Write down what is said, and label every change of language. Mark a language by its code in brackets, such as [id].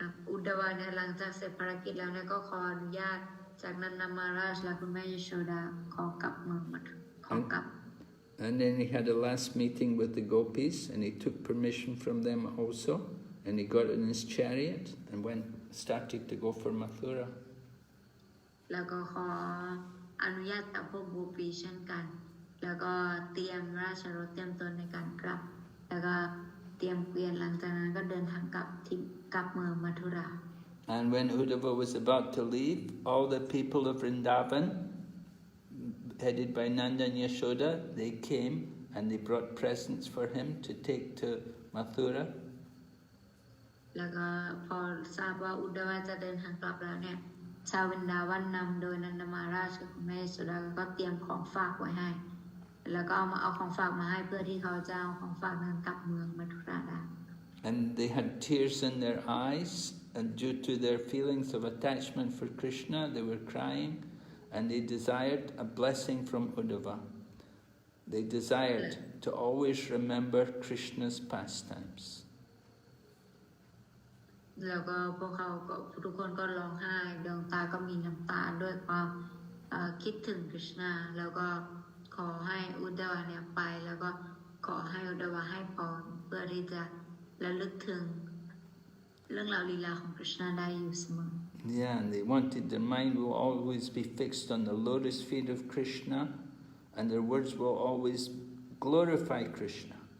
[th] อุดวาเนี่ยหลังจากเสร็จภารกิจแล้วเนี่ยก็ขออนุญาตจากนันทมาราชและคุณแม่ยโชดาขอกลับเมืองมาขอกลับ [en] And then he had a last meeting with the Gopīs, and he took permission from them also, and he got in his chariot and started to go for Mathura. [th] แล้วก็ขออนุญาตกับพวกโกปีเช่นกันแล้วก็เตรียมราชรถเตรียมตัวในการกลับแล้วก็เตรียมเกวียนหลังจากนั้นก็เดินทางกลับเมืองมัทุรา [en] And when Uddhava was about to leave, all the people of Vrindavan, headed by Nanda and Yashoda, they came and they brought presents for him to take to Mathura. [th] แล้วก็พอทราบว่าอุดวาจะเดินทางกลับแล้วเนี่ยชาววรินดาวันนำโดยนันทมาราชกับคุณแม่ยโสดาก็เตรียมของฝากไว้ให้แล้วก็เอาของฝากมาให้เพื่อที่เขาจะเอาของฝากนั้นกลับเมืองมัทุราได้ [en] And they had tears in their eyes, and due to their feelings of attachment for Krishna, they were crying, and they desired a blessing from Uddhava. They desired to always remember Krishna's pastimes. [th] แล้วก็พวกเขาก็ทุกคนก็ร้องไห้ดวงตาก็มีน้ำตาด้วยความคิดถึงกฤษณาแล้วก็ขอให้อุดวาเนี่ยไปแล้วก็ขอให้อุดวาให้พรเพื่อที่จะระลึกถึงเรื่องราวลีลาของกฤษณาได้อยู่เสมอ [en] Yeah, and they wanted their mind will always be fixed on the lotus feet of Krishna, and their words will always glorify Krishna.